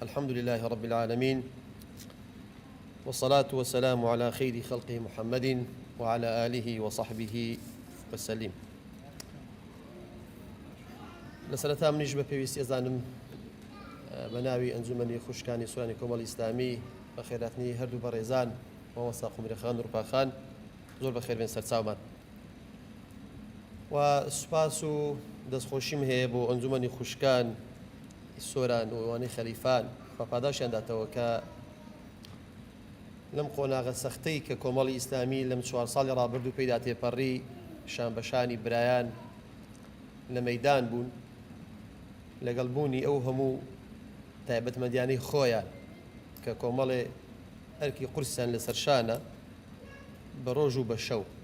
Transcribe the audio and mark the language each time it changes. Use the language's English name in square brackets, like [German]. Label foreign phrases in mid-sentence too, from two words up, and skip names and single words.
[Arabic] لله رب العالمين، والصلاة والسلام على خير خلقه محمد وعلى آله وصحبه وسلم. [Central Kurdish] لە سەرەتا منیش بە پێویستی ئەزانم، ئە، بە ناوی ئەنجومەنی خوشکانی سوورانی کۆمەڵی ئیسلامی بە خێراتنی هەردوو بەڕێزان، مامۆستا قومرەخان و ڕوپاخان، زۆر بەخێر بێن سەرچاومان. و سوپاس و دەستخۆشیم هەیە بۆ ئەنجومەنی خوشکان سۆران و ئەوانەی خەلیفان، خوا پاداشیان داتەوە کە لەم قۆناغە سەختەی کە کۆمەڵی ئیسلامی لەم چوار ساڵی ڕابردوو پێیدا تێپەڕی، شان بە شانی برایان لە مەیدان بوون، لەگەڵ بوونی ئەو هەموو تایبەتمەندیانەی خۆیان کە کۆمەڵێ ئەرکی قورسیان لەسەر شانە بە ڕۆژ و بە شەو.